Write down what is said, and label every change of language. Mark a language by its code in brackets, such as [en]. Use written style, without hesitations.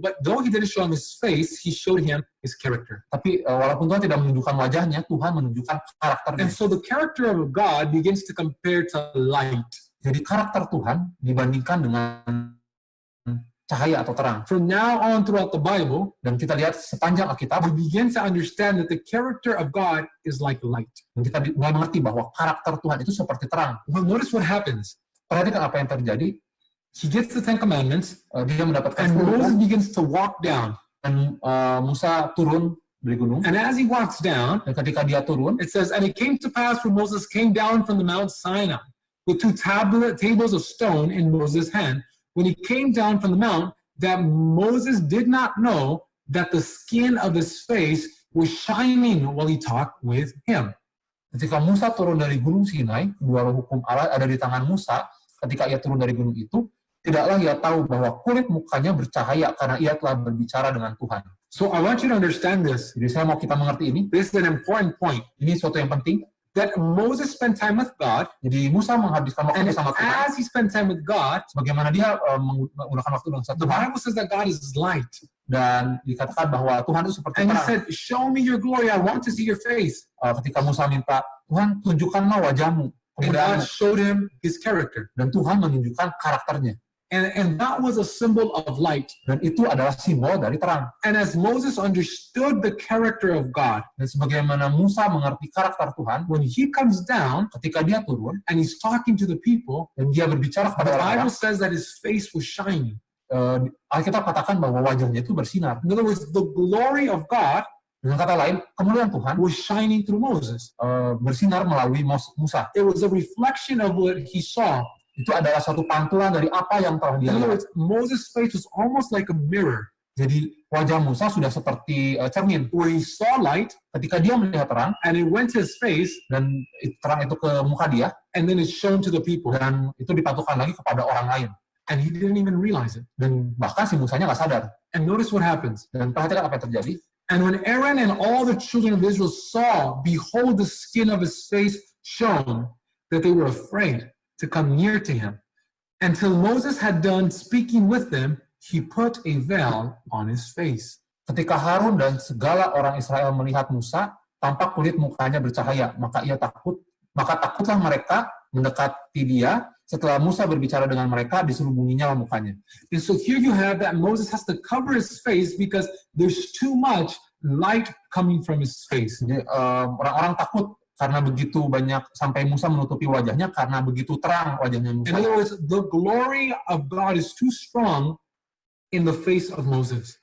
[en] But though he didn't show him his face, he showed him his character. [id] Tapi walaupun Tuhan tidak menunjukkan wajahnya, Tuhan menunjukkan karakternya. [en] And so the character of God begins to compare to light. [id] Jadi karakter Tuhan dibandingkan dengan cahaya atau terang. [en] From now on throughout the Bible, [id] Dan kita lihat sepanjang Alkitab, [en] we begin to understand that the character of God is like light. [id] dan kita mulai mengerti bahwa karakter Tuhan itu seperti terang. [en] Well, notice what happens. [id] Perhatikan apa yang terjadi. [en] He gets the Ten Commandments, [id] Dia mendapatkan [en] and [id] 10 [en] Moses [id] hukum, [en] begins to walk down. [id] dan Musa turun dari gunung. [en] And as he walks down, [id] Dan ketika dia turun, [en] it says, and it came to pass when Moses came down from the Mount Sinai with two tables of stone in Moses' hand, when he came down from the mount, that Moses did not know that the skin of his face was shining while he talked with him. [id] ketika Musa turun dari gunung Sinai, dua roh hukum Allah ada di tangan Musa. Ketika ia turun dari gunung itu, tidaklah ia tahu bahwa kulit mukanya bercahaya karena ia telah berbicara dengan Tuhan. [en] So I want you to understand this. [id] Jadi saya mau kita mengerti ini. [en] This is an important point. [id] Ini suatu yang penting. [en] That Moses spent time with God, [id] Jadi Musa menghabiskan waktu [en] and [id] bersama Tuhan. [en] as he spent time with God, [id] Bagaimana dia menggunakan waktu dengan [en] the [id] Tuhan. [en] Bible says that God is light. [id] Dan dikatakan bahwa Tuhan itu seperti [en] And he [id] terang. [en] said, show me your glory, I want to see your face. [id] Ketika Musa minta, Tuhan tunjukkanlah wajahmu, [en] And God [id] kemuliaanmu. [en] showed him his character. [id] Dan Tuhan menunjukkan karakternya. [en] And that was a symbol of light. [id] Dan itu adalah simbol dari terang. [en] And as Moses understood the character of God, [id] Dan sebagaimana Musa mengerti karakter Tuhan, [en] when he comes down [id] ketika dia turun [en] and he's talking to the people, [id] dan dia berbicara [en] the [id] kepada orang-orang, [en] Bible says that his face was shining. [id] Alkitab katakan bahwa wajahnya itu bersinar. [en] In other words, the glory of God [id] Dengan kata lain, kemuliaan Tuhan [en] was shining through Moses. [id] bersinar melalui Musa. [en] It was a reflection of what he saw. [id] Itu adalah suatu pantulan dari apa yang telah dia [en] In other [id] lihat. [en] words, Moses' face was almost like a mirror, [id] Jadi wajah Musa sudah seperti cermin. [en] where he saw light [id] Ketika dia melihat terang, [en] and it went to his face, [id] dan terang itu ke muka dia, [en] and then it's shown to the people. [id] dan itu dipantulkan lagi kepada orang lain. [en] And he didn't even realize it. [id] Dan bahkan si Musanya nggak sadar. [en] And notice what happens. [id] Dan perhatikan apa yang terjadi. [en] And when Aaron and all the children of Israel saw, behold, the skin of his face shone, that they were afraid to come near to him. Until Moses had done speaking with them, he put a veil on his face. [id] Ketika Harun dan segala orang Israel melihat Musa, tampak kulit mukanya bercahaya, maka takutlah mereka mendekati dia. Setelah Musa berbicara dengan mereka, diselubunginya mukanya. [en] And so here you have that Moses has to cover his face because there's too much light coming from his face. [id] Jadi orang-orang takut karena begitu banyak, sampai Musa menutupi wajahnya karena begitu terang wajahnya Musa. [en] In other words, the glory of God is too strong in the face of Moses.